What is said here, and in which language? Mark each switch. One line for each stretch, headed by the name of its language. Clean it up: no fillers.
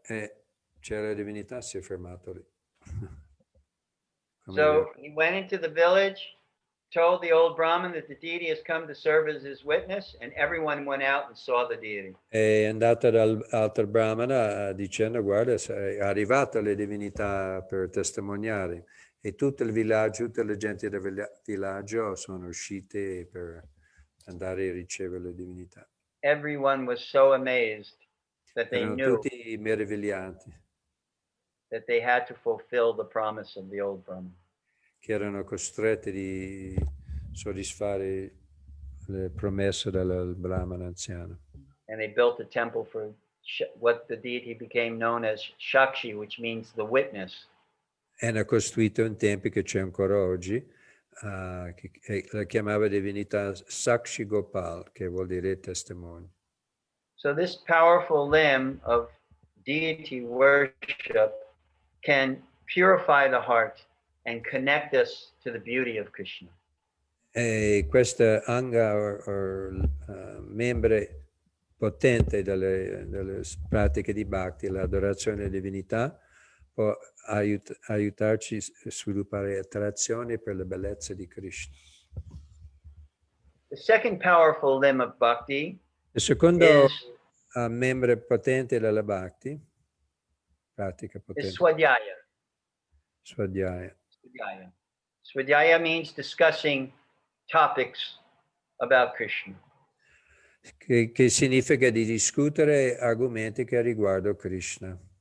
Italian: e c'era la divinità, si è fermato lì.
English: So he went into the village, told the old Brahmin that the deity has come to serve as his witness, and everyone went out and saw the deity.
Italian: È andata dall'altro Brahmana dicendo: guarda, è arrivata la divinità per testimoniare. E tutto il villaggio, tutte le gente del villaggio sono uscite per andare a ricevere la divinità.
English: Everyone was so amazed that they
Italian: Erano
English: knew
Italian: tutti meravigliati
English: that they had to fulfill the promise of the old Brahmin.
Italian: che erano costretti di soddisfare le promesse del Brahmana anziano.
English: And they built a temple for what the deity became known as Shakshi, which means the witness.
Italian: E hanno costruito un tempio che c'è ancora oggi, che la chiamava divinità Sakshi Gopal, che vuol dire testimone.
English: So this powerful limb of deity worship can purify the heart and connect us to the beauty of Krishna.
Italian: E questa anga membro potente delle pratiche di Bhakti, l'adorazione della divinità, può aiutarci a sviluppare attrazione per la bellezza di Krishna.
English: The second powerful limb of Bhakti
Italian: Il secondo
English: is
Italian: membro potente della Bhakti, pratica potente,
English: Swadhyaya.
Italian: Swadhyaya.
English: Swadhyaya means discussing topics about Krishna.
Italian: Che significa di discutere argomenti che riguardano Krishna.